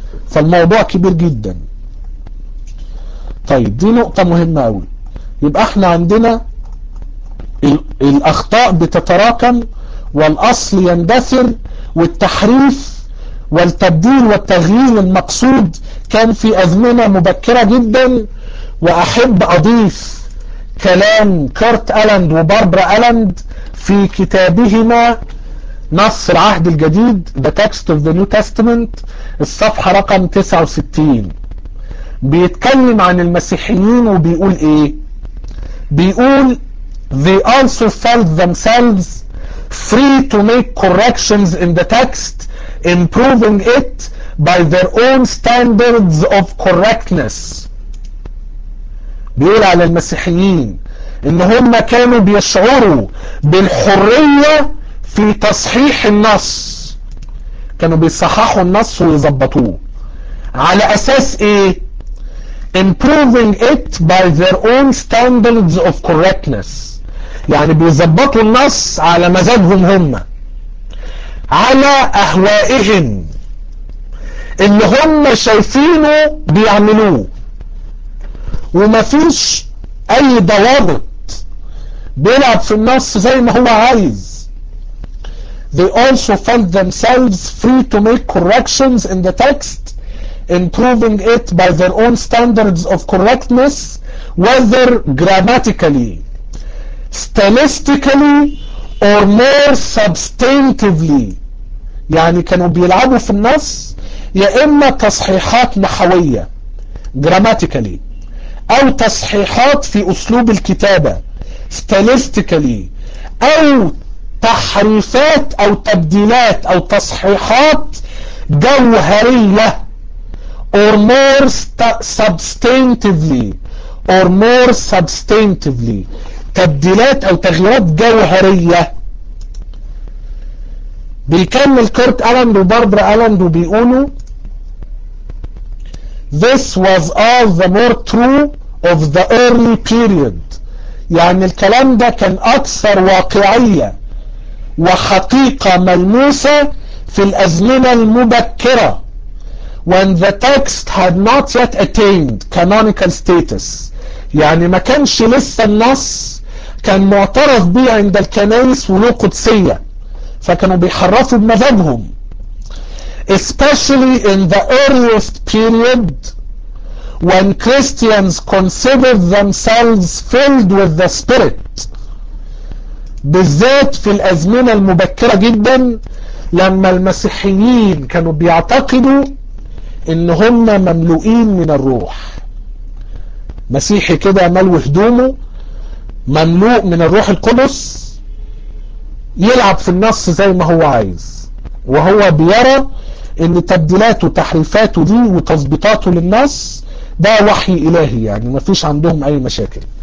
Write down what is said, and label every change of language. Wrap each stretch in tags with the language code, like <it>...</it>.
<ar>فالموضوع كبير جدا. طيب دي نقطة مهمة أوي. يبقى احنا عندنا الأخطاء بتتراكم والأصل يندثر، والتحريف والتبديل والتغيير المقصود كان في أزمنة مبكرة جدا. وأحب أضيف كلام كارت ألاند وباربرا ألاند في كتابهما نص العهد الجديد، The Text of the New Testament، الصفحة رقم 69، بيتكلم عن المسيحيين وبيقول إيه؟ بيقول:</ar> <en>They also felt themselves free to make corrections in the text, improving it by their own standards of correctness.</en> <ar>بيقول على المسيحيين ان هم كانوا بيشعروا بالحرية في تصحيح النص، كانوا بيصححوا النص ويظبطوه على اساس ايه؟</ar> <en>improving it by their own standards of correctness،</en> <ar>يعني بيظبطوا النص على مزاجهم هم، على اهوائهم اللي هم شايفينه بيعملوه، ومفيش اي ضوابط، بيلعب في النص زي ما هو عايز.</ar> <en>They also felt themselves free to make corrections in the text, improving it by their own standards of correctness, whether grammatically, stylistically, or more substantively.</en> <ar>يعني كانوا بيلعبوا في النص يا اما تصحيحات نحوية grammatically، أو تصحيحات في أسلوب الكتابة stylistically، أو تحريفات أو تبديلات أو تصحيحات جوهرية،</ar> <en>or more substantively،</en> <ar>or more substantively، تبديلات أو تغييرات جوهرية. بيكمل كارت ألاند وباربرا ألاند وبيقولوا:</ar> <en>This was all the more true of the early period.</en> <ar>يعني الكلام ده كان أكثر واقعية وحقيقة ملموسة في الأزمنة المبكرة.</ar> <en>When the text had not yet attained canonical status.</en> <ar>يعني ما كانش لسه النص كان معترف به عند الكنائس وله قدسية. فكانوا بيحرفوا بمذهبهم.</ar> <en>Especially in the earliest period when Christians considered themselves filled with the Spirit.</en> <ar>بالذات في الأزمنة المبكرة جدا لما المسيحيين كانوا بيعتقدوا ان هم مملوئين من الروح. مسيحي كده ملو هدومه مملوء من الروح القدس يلعب في النص زي ما هو عايز وهو بيرى ان تبديلاته وتحريفاته دي وتظبيطاته للنص ده وحي الهي يعني ما فيش عندهم اي مشاكل.</ar>